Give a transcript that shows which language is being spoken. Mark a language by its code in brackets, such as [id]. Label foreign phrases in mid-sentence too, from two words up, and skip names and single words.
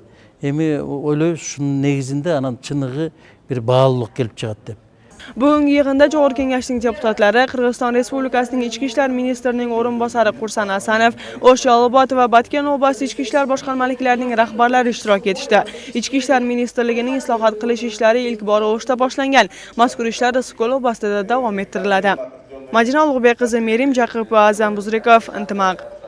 [ky] Эми ойлойбуз, ушунун негизинде анан чыныгы бир баалуулук келип чыгат деп. [uz] Bugungi yig'inda Jog'or kengashining deputatlari Qirg'iziston Respublikasining Ichki ishlar ministrining o'rinbosari Qursan Asanov, O'sh Obod va Batken oblasti ichki ishlar boshqarmaliklarining rahbarlari ishtirok etishdi. Ichki ishlar ministrligining islohot qilish ishlari ilk bor O'shda boshlangan. Mazkur ishlar Issiqko'l oblastida davom ettiriladi. Majina Ulug'bek qizi Merim Jaqipova, Azam Buzrikov, Intimaq.